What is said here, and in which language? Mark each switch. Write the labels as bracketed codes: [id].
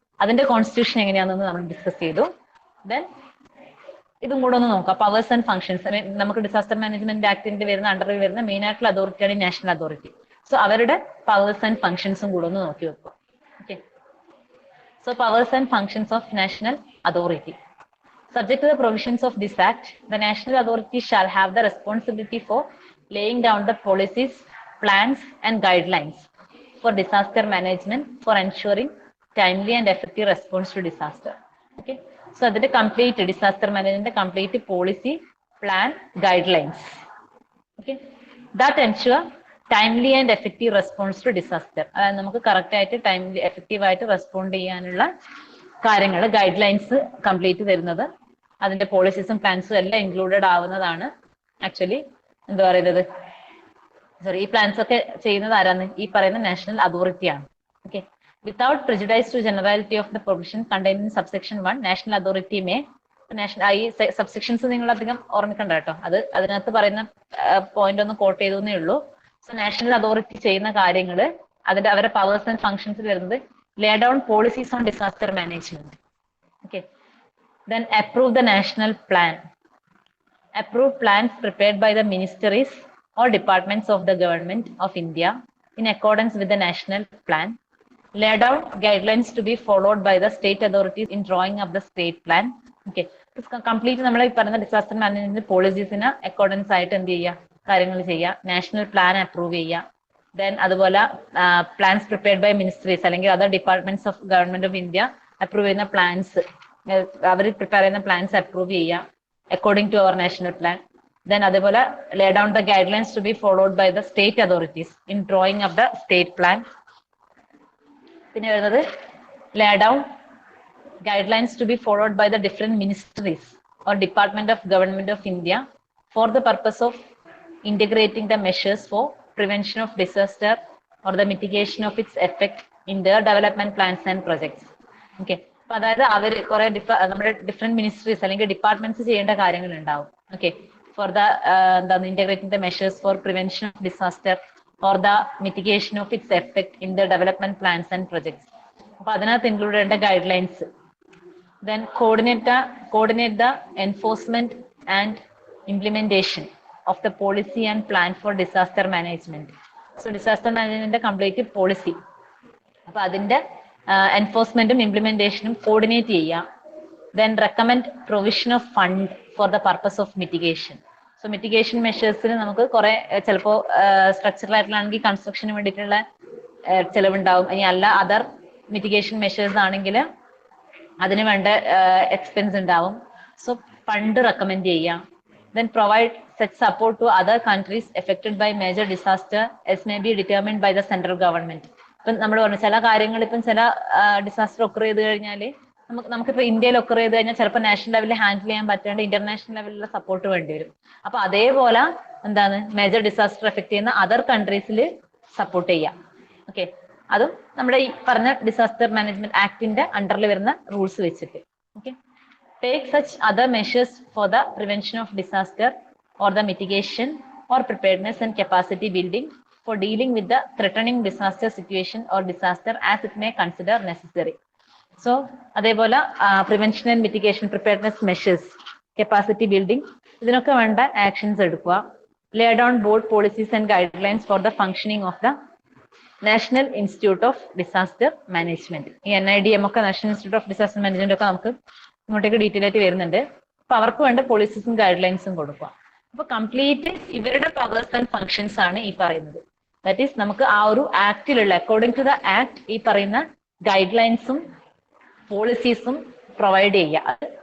[ml] അതിന്റെ കോൺസ്റ്റിറ്റ്യൂഷൻ എങ്ങനെയാണെന്ന് നമ്മൾ ഡിസ്കസ് ചെയ്തു. ദെൻ ഇതും കൂടെ ഒന്ന് നോക്കാം, പവേഴ്സ് ആൻഡ് ഫംഗ്ഷൻസ്. നമുക്ക് ഡിസാസ്റ്റർ മാനേജ്മെന്റ് ആക്ടിന്റെ വരുന്ന അണ്ടറിൽ വരുന്ന മെയിൻ ആയിട്ടുള്ള അതോറിറ്റിയാണ് നാഷണൽ അതോറിറ്റി. [en] so [ml] അവരുടെ പവേഴ്സ് ആൻഡ് ഫംഗ്ഷൻസും കൂടെ ഒന്ന് നോക്കി വെക്കുക. [en] Okay, so powers and functions of national authority. Subject to the provisions of this Act, the National Authority shall have the responsibility for laying down the policies, plans, and guidelines for disaster management for ensuring timely and effective response to disaster. Okay, so that complete disaster management, complete policy, plan, guidelines. Okay, that ensure timely and effective response to disaster. [ml] അതായത് നമുക്ക് correct ആയിട്ട് timely effective ആയിട്ട് respond ചെയ്യാനുള്ള കാര്യങ്ങൾ, guide lines complete വരുന്നത്, അതിന്റെ പോളിസീസും പ്ലാൻസും എല്ലാം included ആവുന്നതാണ്. ആക്ച്വലി എന്താ പറയുന്നത്, സോറി, ഈ പ്ലാൻസ് ഒക്കെ ചെയ്യുന്നത് ആരാണ്, ഈ പറയുന്ന national അതോറിറ്റിയാണ്. Okay, [en] without prejudice to generality of the provision contained in subsection 1, national authority may, [ml] ഈ സബ്സെക്ഷൻസ് നിങ്ങൾ അധികം ഓർമ്മിക്കണ്ട കേട്ടോ, അത് അതിനകത്ത് പറയുന്ന പോയിന്റ് ഒന്ന് കോട്ട് ചെയ്തേ ഉള്ളൂ. സോ നാഷണൽ അതോറിറ്റി ചെയ്യുന്ന കാര്യങ്ങൾ അതിന്റെ അവരുടെ [en] Powers and functions വരുന്നത് lay down policies on disaster management. Okay, then approve the national plan. Approve plans prepared by the ministries or departments of the government of India in accordance with the national plan. Lay down guidelines to be followed by the state authorities in drawing up the state plan. [ml] Okay, complete നമ്മൾ ഈ പറയുന്ന disaster management പോളിസീസിന് accordance ആയിട്ട് എന്ത് ചെയ്യുക, കാര്യങ്ങൾ ചെയ്യുക. National plan approve ചെയ്യുക. Then അതുപോലെ പ്ലാൻസ് പ്രിപ്പയർഡ് ബൈ മിനിസ്ട്രീസ് അല്ലെങ്കിൽ other departments of government of India approve ചെയ്യുന്ന പ്ലാൻസ്, അവർ പ്രിപ്പയർ ചെയ്യുന്ന പ്ലാൻസ് അപ്രൂവ് ചെയ്യുക [en] according to our national plan. Then adevole lay down the guidelines to be followed by the state authorities in drawing up the state plan. [ml] പിന്നെ വരുന്നത് [en] lay down guidelines to be followed by the different ministries or department of government of India for the purpose of integrating the measures for prevention of disaster or the mitigation of its effect in their development plans and projects. [ml] Okay, അപ്പൊ അതായത് അവർ കുറെ നമ്മുടെ different ministries അല്ലെങ്കിൽ departments ചെയ്യേണ്ട കാര്യങ്ങൾ ഉണ്ടാവും. [en] Okay, for the എന്താണ് integrating the measures for prevention of disaster or the mitigation of its effect in the development plans and projects. [ml] അപ്പൊ അതിനകത്ത് ഇൻക്ലൂഡ് ചെയ്യേണ്ട guide lines. [en] Then coordinate the enforcement and implementation of the policy and plan for disaster management. [ml] So disaster management complete policy, അപ്പൊ അതിന്റെ എൻഫോഴ്സ്മെന്റും ഇംപ്ലിമെന്റേഷനും coordinate ചെയ്യുക. [en] Then recommend provision of fund for the purpose of mitigation. [ml] So mitigation മെഷേഴ്സിന് നമുക്ക് കുറെ ചിലപ്പോൾ structural ആയിട്ടുള്ളാണെങ്കിൽ കൺസ്ട്രക്ഷന് വേണ്ടിയിട്ടുള്ള ചെലവുണ്ടാവും. ഇനി അല്ല other mitigation measures ആണെങ്കിൽ അതിന് വേണ്ട എക്സ്പെൻസ് ഉണ്ടാവും. സോ ഫണ്ട് റെക്കമെൻഡ് ചെയ്യാം. [en] Then provide such support to other countries affected by major disaster as may be determined by the central government. [ml] ഇപ്പം നമ്മൾ പറഞ്ഞു ചില കാര്യങ്ങൾ, ഇപ്പം ചില ഡിസാസ്റ്റർ ഒക്കർ ചെയ്ത് കഴിഞ്ഞാൽ നമുക്കിപ്പോൾ ഇന്ത്യയിൽ ഒക്കർ ചെയ്ത് കഴിഞ്ഞാൽ ചിലപ്പോൾ നാഷണൽ ലെവലിൽ ഹാൻഡിൽ ചെയ്യാൻ പറ്റാണ്ട് ഇന്റർനാഷണൽ ലെവലിലുള്ള സപ്പോർട്ട് വേണ്ടി വരും. അപ്പൊ അതേപോലെ എന്താണ് മേജർ ഡിസാസ്റ്റർ എഫക്ട് ചെയ്യുന്ന അതർ കൺട്രീസിൽ സപ്പോർട്ട് ചെയ്യാം. ഓക്കെ, അതും നമ്മുടെ ഈ പറഞ്ഞ ഡിസാസ്റ്റർ മാനേജ്മെന്റ് ആക്ടിന്റെ അണ്ടറിൽ വരുന്ന റൂൾസ് വെച്ചിട്ട്. [en] Okay, take such other measures for the prevention of disaster or the mitigation or preparedness and capacity building for dealing with the threatening disaster situation or disaster as it may consider necessary. [ml] So അതേപോലെ [en] prevention and mitigation, preparedness measures, capacity building, [ml] ഇതിനൊക്കെ വേണ്ട actions എടുക്കുക. [en] lay down board policies and guidelines for the functioning of the National Institute of Disaster Management. [ml] ഈ NIDM ഒക്കെ national institute of disaster management ഒക്കെ നമുക്ക് ഇങ്ങോട്ടേക്ക് detail ആയിട്ട് വരുന്നുണ്ട്. അപ്പൊ അവർക്ക് വേണ്ട പോളിസീസും ഗൈഡ് ലൈൻസും കൊടുക്കുക. അപ്പൊ കംപ്ലീറ്റ് ഇവരുടെ പവേഴ്സ് ആൻഡ് ഫങ്ഷൻസ് ആണ് ഈ പറയുന്നത്. ദാറ്റ് ഈസ് നമുക്ക് ആ ഒരു ആക്ടിലുള്ള [en] according to the act [ml] ഈ പറയുന്ന ഗൈഡ് ലൈൻസും പോളിസീസും പ്രൊവൈഡ് ചെയ്യുക.